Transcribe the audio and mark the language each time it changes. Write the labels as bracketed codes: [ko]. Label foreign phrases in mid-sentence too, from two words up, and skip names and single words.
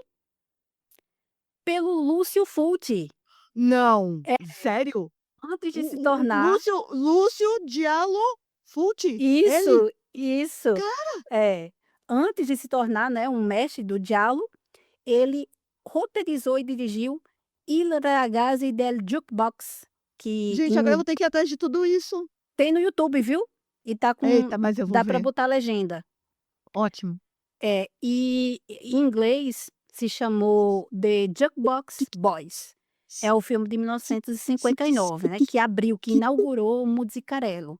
[pt] Pelo Lúcio Fulci. Não, É, sério? antes de se O tornar Lúcio Diallo Fulci, ele? isso. É, antes de se tornar, né, um mestre do giallo, ele roteirizou e dirigiu Il ragazzi del jukebox, que Gente, agora eu vou ter que ir atrás de tudo isso. tem no YouTube, viu? E tá com Eita, mas eu vou dá para ver. botar legenda. Ótimo. E em inglês se chamou The Jukebox Boys. É o filme de 1959, né, que abriu, que inaugurou o Musicarello.